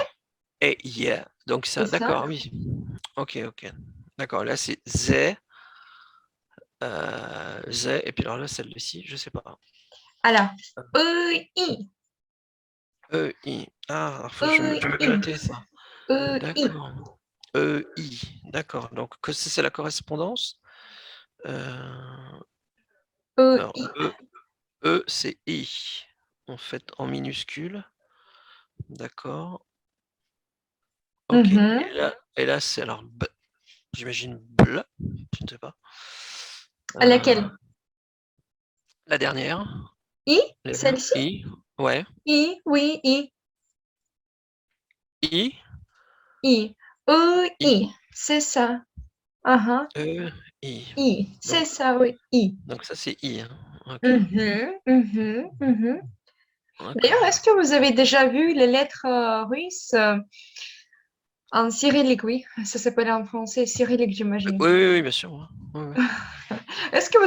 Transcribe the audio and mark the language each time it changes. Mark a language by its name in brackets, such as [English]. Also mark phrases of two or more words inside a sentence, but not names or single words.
[French] Et yeah. Donc c'est ça, ça. d'accord, oui. Ok, ok. D'accord, là c'est Z, Z, et puis alors là, celle-ci, je sais pas. Alors, E-I, E-I. Ah, alors je vais E-I, noter ça. E-I, D'accord. E-I. D'accord. Donc que c'est la correspondance. Euh, alors, E-I. E, c'est I. En fait, en minuscule. D'accord. Ok. Mhm. Et là c'est alors j'imagine bl, je ne sais pas. Laquelle? La dernière. I, celle-ci? I. Ouais. I, oui, I, I. I. I. E-I, c'est ça. Uh-huh. E. I. I, c'est Donc, ça, oui, I. donc ça c'est I, hein. Ok. Mhm, mhm, mhm. D'ailleurs, D'accord. est-ce que vous avez déjà vu les lettres russes en cyrillique? Oui, ça s'appelle en français cyrillique, j'imagine. Oui, oui, oui, bien sûr. Ouais. Ouais, ouais. Est-ce que